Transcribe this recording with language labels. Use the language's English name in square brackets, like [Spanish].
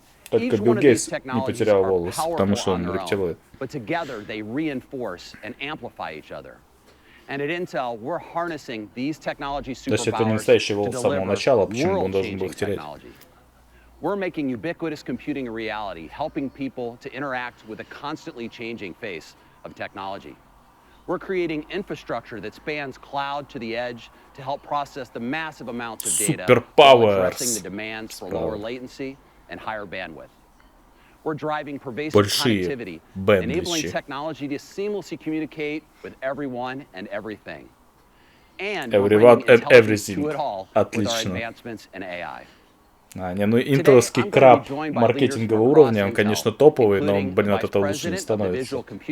[Russian] Только Билл Гейтс не потерял волос, потому что он рептилоид. [English] But together they reinforce and amplify each other. And at Intel, we're harnessing these technology superpowers to deliver world-changing technology. We're making ubiquitous computing a reality, helping people to interact with a constantly changing face of technology. We're creating infrastructure that spans cloud to the edge to help process the massive amounts of data while addressing the demands for lower latency and higher bandwidth. We're driving pervasive connectivity, enabling technology to seamlessly communicate with everyone and everything. And we're bringing intelligence to it all with our advancements in AI. [Russian] Ну интеловский краб маркетингового уровня, он, конечно, топовый, но он, блин, от этого лучше не становится.